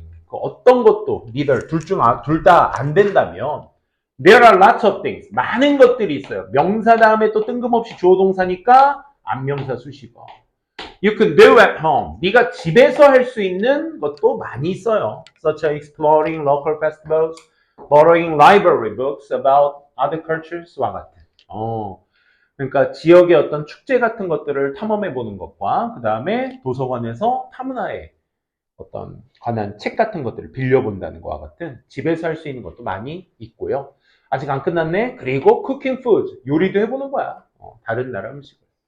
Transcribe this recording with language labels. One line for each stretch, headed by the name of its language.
English: 어떤 것도 neither 둘 다 안 된다면 there are lots of things.
Korean: 많은 것들이 있어요. 명사 다음에 또 뜬금없이 주어 동사니까 안명사 수식어.
English: You can do at home.
Korean: 네가 집에서 할 수 있는 것도 많이 있어요.
English: Such as exploring local festivals, borrowing library books about other cultures와 같은.
Korean: 그러니까 지역의 어떤 축제 같은 것들을 탐험해 보는 것과 그 다음에 도서관에서 타문화에 어떤 관한 책 같은 것들을 빌려본다는 것과 같은 집에서 할 수 있는 것도 많이 있고요. 아직 안 끝났네. 그리고 cooking food, 요리도 해보는 거야. 다른 나라 음식을.